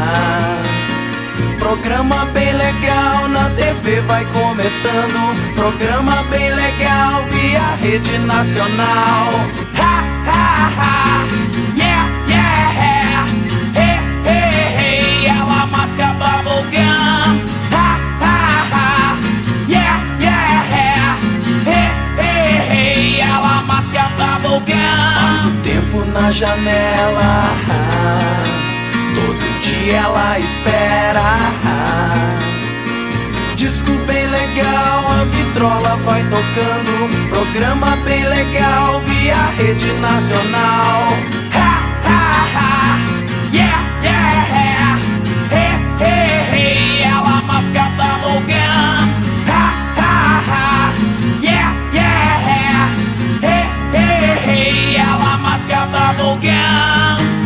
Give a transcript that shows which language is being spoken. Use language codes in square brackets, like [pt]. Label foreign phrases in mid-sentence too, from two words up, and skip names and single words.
[pt] Programa bem legal, na TV vai começando. Programa bem legal, via rede nacional. Ha, ha, ha, [en] yeah, yeah, hey, hey, hey, [pt] ela masca bubblegum. Ha, ha, ha, [en] yeah, yeah, hey, hey, hey, [pt] ela masca bubblegum. Passa o tempo na janela, todo dia ela espera. Disco bem legal, a vitrola vai tocando. Programa bem legal, via rede nacional. Ha, ha, ha, [en] yeah, yeah, hey, hey, hey, [pt] ela masca bubblegum. Ha, ha, ha, [en] yeah, yeah, hey, hey, hey, [pt] ela masca bubblegum.